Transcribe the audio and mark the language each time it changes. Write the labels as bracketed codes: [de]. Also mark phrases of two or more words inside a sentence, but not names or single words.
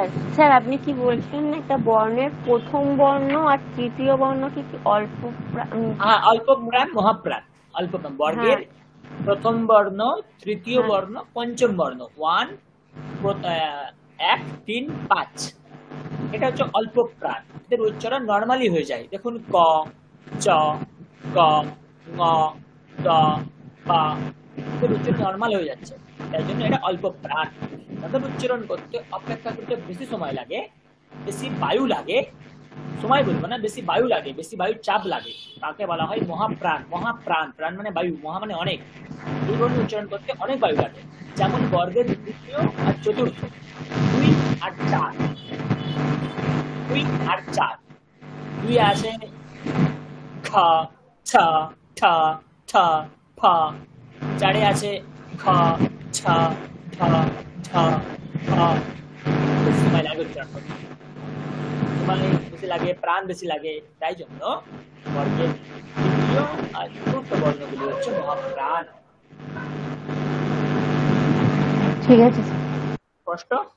[bn] স্যার আপনি কি বলছেন, একটা বর্ণের প্রথম বর্ণ আর তৃতীয় বর্ণ কি অল্প অল্প প্রাণ, মহাপ্রাণ। অল্প প্রাণ বর্গের প্রথম বর্ণ, তৃতীয় বর্ণ, পঞ্চম বর্ণ, 1, 1, 3, 5, এটা হচ্ছে অল্প প্রাণ। এদের উচ্চারণ নর্মালি হয়ে যায়। দেখুন ক, চ, ক, ঙ, ট, পা, এদের উচ্চারণ নর্মাল হয়ে যাচ্ছে, তাই জন্য এটা অল্প প্রাণ। তাদের উচ্চারণ করতে অপেক্ষা করতে বেশি সময় লাগে, বেশি বায়ু লাগে, সময় বলবো না, বেশি বায়ু লাগে, বেশি বায়ুর চাপ লাগে, তাকে বলা হয় মহাপ্রাণ। মহাপ্রাণ, প্রাণ মানে বায়ু, মহা মানে অনেক। এই বর্ণ উচ্চারণ করতে অনেক বায়ু লাগে। যেমন বর্গের তৃতীয় আর চতুর্থ, 2 আর 4, 2 আর 4, 2 আছে খ, ছ, ঠ, ঠ, ফ, 4 আছে খ, ছ, ঠ, ঠ, ফ। বেশি সময় লাগে উচ্চারণ করতে, সময় বেশি লাগে, প্রাণ বেশি লাগে, তাই জন্য বর্গের তৃতীয় আর চতুর্থ বর্ণগুলি হচ্ছে মহাপ্রাণ। ঠিক আছে স্পষ্ট?